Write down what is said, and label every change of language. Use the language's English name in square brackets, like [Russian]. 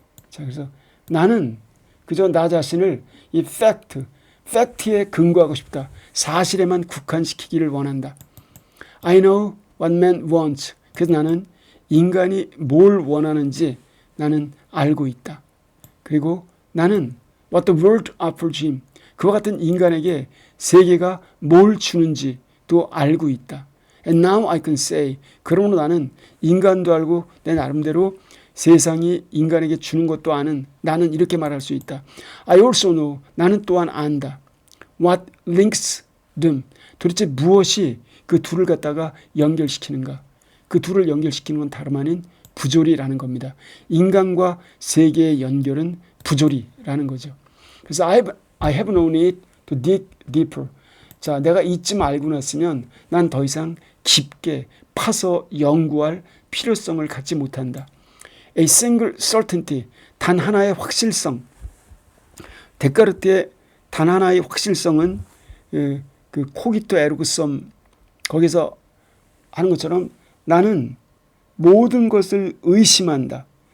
[Korean] 자, 그래서 나는 그저 나 자신을 이 팩트에 근거하고 싶다. 사실에만 국한시키기를 원한다. [English] I know what man wants. [Korean] 그래서 나는 인간이 뭘 원하는지 나는 알고 있다. 그리고 나는 [English] what the world offers him. [Korean] 그와 같은 인간에게 세계가 뭘 주는지도 알고 있다. [English] And now I can say. [Korean] 그러므로 나는 인간도 알고 내 나름대로 세상이 인간에게 주는 것도 아는 나는 이렇게 말할 수 있다. [English] I also know. [Korean] 나는 또한 안다. [English] What links them. [Korean] 도대체 무엇이 그 둘을 갖다가 연결시키는가. 그 둘을 연결시키는 건 다름 아닌 부조리라는 겁니다. 인간과 세계의 연결은 부조리라는 거죠. 그래서 [English] I have no need to dig deeper. [Korean] 자, 내가 이쯤 알고 났으면 난 더 이상 깊게 파서 연구할 필요성을 갖지 못한다. [English] A single certainty, [Korean] 단 하나의 확실성. 데카르트의 단 하나의 확실성은 그 코기토 에르고 썸 거기서 하는 것처럼 나는 모든 것을 의심한다.